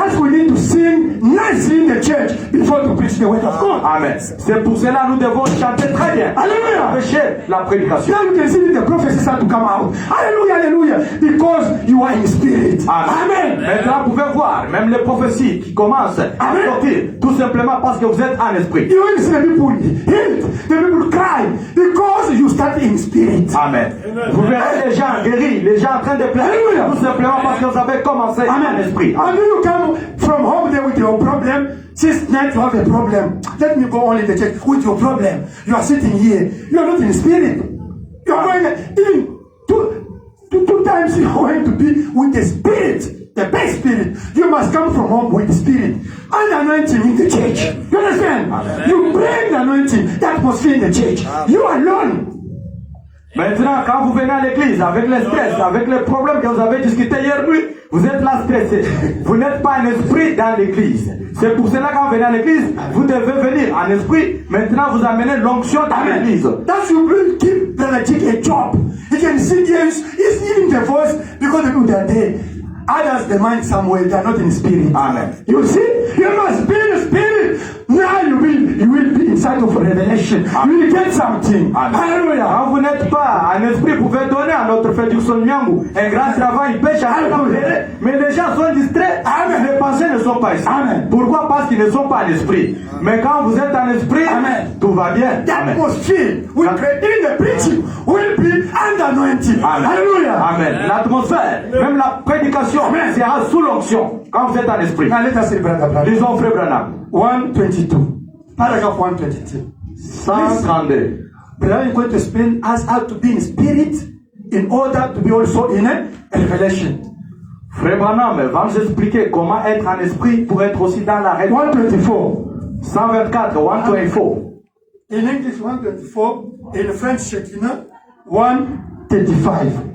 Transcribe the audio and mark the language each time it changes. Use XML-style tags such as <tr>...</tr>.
<en>That's we need to sing nicely in the church before to preach the word of God. Amen.</en> <fr>C'est pour cela que nous devons chanter très bien. Hallelujah. Prêcher la prédication.</fr> <en>Now you can see the prophecy start to come out. Hallelujah, hallelujah. Because you are in spirit. Amen.</en> <fr>Maintenant, vous pouvez voir, même les prophéties qui commencent à Amen. sortir, tout simplement parce que vous êtes en esprit.</fr> <en>You will see the people healed, the people cry, because you start in spirit. Amen.</en> <fr>Vous verrez les gens guéris, les gens en train de pleurer, Hallelujah. tout simplement parce que vous avez commencé en esprit.</fr> <en>And then you come from home there with your problem. Since night you have a problem. Let me go on in the church with your problem. You are sitting here. You are not in spirit. You are going even two times you are going to be with the spirit, the best spirit. You must come from home with the spirit and anointing in the church. You understand? Amen. You bring the anointing, the atmosphere in the church. Amen. You alone.</en> <fr>Maintenant, quand vous venez à l'église avec le stress, avec les problèmes que vous avez discuté hier nuit, vous êtes là stressé. Vous n'êtes pas en esprit dans l'église. C'est pour cela que quand vous venez à l'église, vous devez venir en esprit. Maintenant, vous amenez l'onction dans l'église.</fr> <en>That's you will give Brother Jake a job. He can sing here. He's giving the voice because the people are there. Others, the mind somewhere, they are not in spirit. Amen. You see, you must be in spirit. Now you will be inside of revelation. Amen. You will get something. Amen. Hallelujah.</en> <fr>Quand vous n'êtes pas en esprit, vous pouvez donner à notre frère du Sonyangu un grand travail, il peut chanter comme mais les gens sont distraits. Amen. Les pensées ne sont pas ici. Amen. Pourquoi? Parce qu'ils ne sont pas en esprit. Mais quand vous êtes en esprit, Amen. tout va bien.</fr> <en>The Amen. atmosphere will create in the preaching will be under anointing. Amen. Hallelujah. Amen.</en> <fr>L'atmosphère, même la prédication, sera sous l'onction quand vous êtes en esprit.</fr> <en>Now let us see Brother Branham.</en> <fr>Lisons frère Branham.</fr> <en>122. Paragraph 122. 132. Brother is going to explain us how to be in spirit in order to be also in a revelation.</en> <fr>Frère Branham va nous expliquer comment être en esprit pour être aussi dans la révélation. 124. 124, 124.</fr> <en>In English 124, in French Shekinah 135.</en>